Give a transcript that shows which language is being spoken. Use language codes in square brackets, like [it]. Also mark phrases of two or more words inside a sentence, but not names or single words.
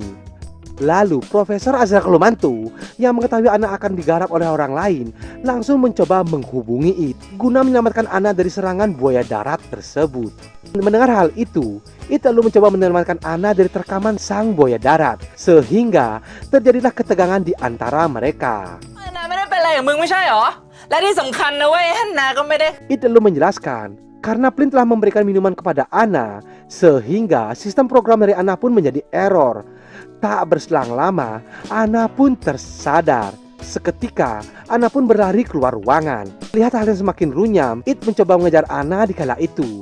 [id] Lalu Profesor Azra Kelumantu yang mengetahui Ana akan digarap oleh orang lain langsung mencoba menghubungi It guna menyelamatkan Ana dari serangan buaya darat tersebut. Mendengar hal itu, It lalu mencoba menyelamatkan Ana dari terkaman sang buaya darat, sehingga terjadilah ketegangan di antara mereka. [th] นาไม่ได้เป็นอะไรกับมึงไม่ใช่หรอ และที่สำคัญนะเว้ยฮันนาก็ไม่ได้ [id] It lalu menjelaskan karena Flynn telah memberikan minuman kepada Ana, sehingga sistem program dari Ana pun menjadi error. Tak berselang lama, Ana pun tersadar. Seketika, Ana pun berlari keluar ruangan. Lihat hal yang semakin runyam, It mencoba mengejar Ana di kala itu.